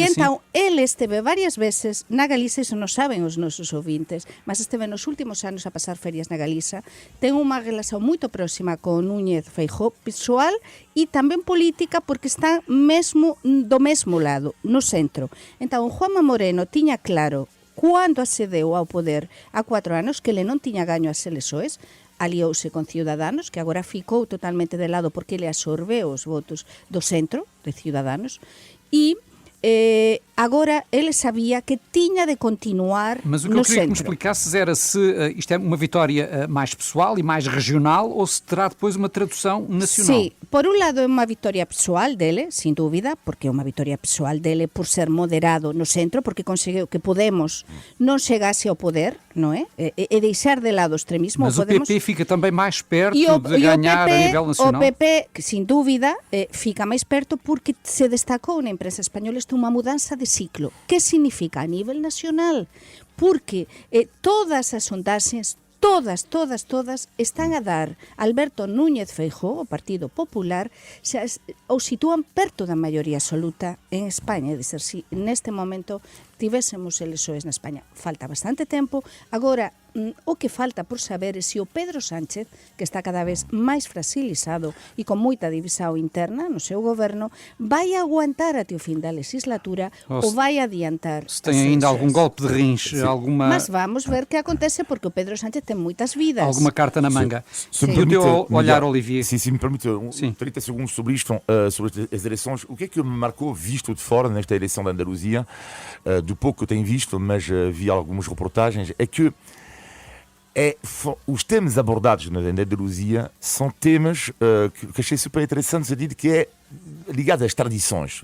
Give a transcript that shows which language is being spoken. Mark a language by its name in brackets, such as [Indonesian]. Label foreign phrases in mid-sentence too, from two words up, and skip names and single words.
[Galician] E então, ele esteve varias veces na Galiza, iso non saben os nosos ouvintes, mas esteve nos últimos anos a pasar ferias na Galiza, ten unha relación moito próxima con Núñez Feijóo, persoal e tamén política, porque está mesmo do mesmo lado, no centro. Então, Juanma Moreno tiña claro, cando accedeu ao poder há 4 anos, que ele non tiña gaño as eleições, aliouse con Ciudadanos, que agora ficou totalmente de lado porque ele absorbeu os votos do centro de Ciudadanos, [Portuguese] e agora ele sabia que tinha de continuar no centro. Mas o que eu queria que me explicasses era se isto é uma vitória mais pessoal e mais regional ou se terá depois uma tradução nacional. Sim, por um lado é uma vitória pessoal dele, sem dúvida, porque é uma vitória pessoal dele por ser moderado no centro, porque conseguiu que Podemos não chegasse ao poder, não é? E deixar de lado o extremismo. Mas o Podemos... PP fica também mais perto de ganhar a nível nacional? O PP, sem dúvida, fica mais perto porque se destacou na imprensa espanhola uma mudança de ciclo. Que significa a nível nacional? [Galician] Porque todas as sondaxes, todas, están a dar Alberto Núñez Feijóo, o Partido Popular, o sitúan perto da maioría absoluta en España. É dizer, se neste momento tivésemos eleições na España, falta bastante tempo. Agora, o que falta por saber é se o Pedro Sánchez, que está cada vez máis fragilizado e con moita divisão interna no seu goberno, vai aguantar até o fim da legislatura ou vai adiantar. [Portuguese] Se tem ainda algum golpe de rins, alguma... Mas vamos ver o que acontece, porque o Pedro Sánchez tem muitas vidas. Alguma carta na manga. Se me E o teu permite, olhar, Olivier? se me permite, Sim. 30 segundos sobre isto, sobre as eleições. O que é que me marcou, visto de fora, nesta eleição da Andaluzia, do pouco que eu tenho visto, mas vi algumas reportagens, é que os temas abordados na Andaluzia são temas que achei super interessantes, a dizer que é ligado às tradições.